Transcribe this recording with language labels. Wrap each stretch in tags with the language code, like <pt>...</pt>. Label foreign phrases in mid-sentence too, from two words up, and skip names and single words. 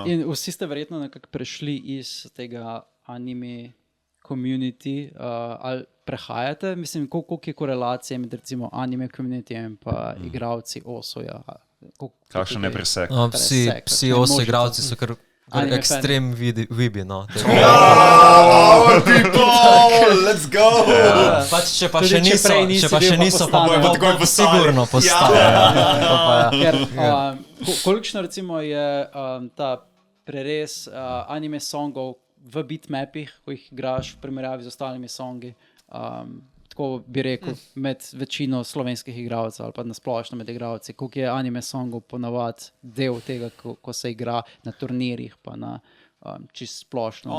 <sl>In vsi ste verjetno nekako prešli iz tega</sl> <en>anime community,</en> <sl>ali prehajate, mislim, koliko je korelacije med recimo</sl> <en>anime communityjem</en> <sl>pa igravci Osoja? Kakšen je presek? Vsi Oso igravci so kar ekstrem vibi, no.</sl> <en>Let's go!</en> <sl>Pač, če pa še niso, pa bojo sigurno postali. Kolikšno recimo je ta prerez</sl> <en>anime songov</en> <sl>v bitmapih, ko jih igraš v primerjavi z ostalimi songi, tako bi rekel, med večino slovenskih igralcev ali pa nasplošno med igralci, koliko je anime songov ponavadi del tega, ko se igra na turnirjih, pa na čisto splošno.</sl>